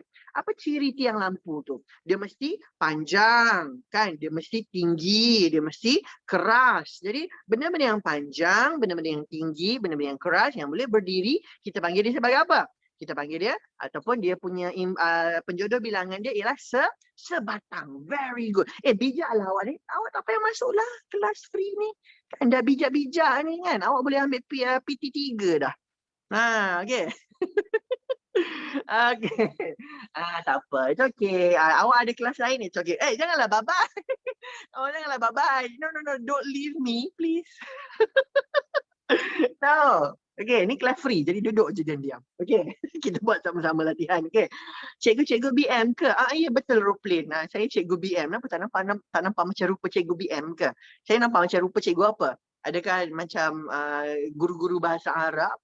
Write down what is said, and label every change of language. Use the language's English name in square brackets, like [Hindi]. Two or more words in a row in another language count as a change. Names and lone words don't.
[Malay] Apa ciri tiang lampu tu? Dia mesti panjang, kan? Dia mesti tinggi, dia mesti keras. Jadi, benda-benda yang panjang, benda-benda yang tinggi, benda-benda yang keras, yang boleh berdiri, kita panggil dia sebagai apa? Kita panggil dia, ataupun dia punya penjodoh bilangan dia ialah sebatang. [English] Very good. [Malay] Bijaklah awak ni. Awak tak payah masuklah kelas free ni. Kan dah bijak-bijak ni kan. Awak boleh ambil PT3 dah. Okey. Okey. Tak apa. [English] It's okay. [Malay] Awak ada kelas lain, [English] it's okay. [Malay] Janganlah bye-bye. Awak janganlah bye-bye. [English] No. Don't leave me, please. No. [Malay] Okey, ni kelas free. Jadi duduk je diam-diam. Okey. Kita buat sama-sama latihan. Okey. Cikgu BM ke? Ya betul, Roplin. Saya cikgu BM. Kenapa tak nampak macam rupa cikgu BM ke? Saya nampak macam rupa cikgu apa? Adakah macam guru-guru bahasa Arab?